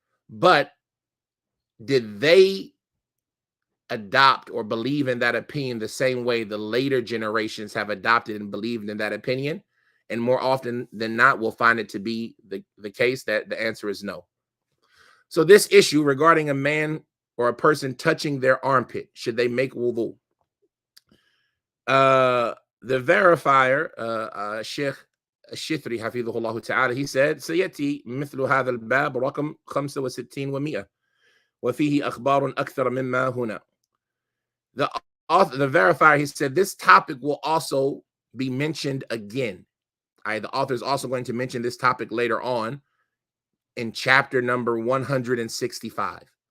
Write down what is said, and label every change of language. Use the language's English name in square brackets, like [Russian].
[English] But did they adopt or believe in that opinion the same way the later generations have adopted and believed in that opinion? And more often than not, we'll find it to be the case that the answer is no. So this issue regarding a man or a person touching their armpit, should they make wudu? The verifier, Sheikh [Arabic] الشثري حفظه الله تعالى, [English] he said [Arabic] سيأتي مثل هذا الباب رقم 65 و100 وفيه أخبار أكثر مما هنا. [English] The verifier, he said, this topic will also be mentioned again. The author is also going to mention this topic later on in chapter number 165.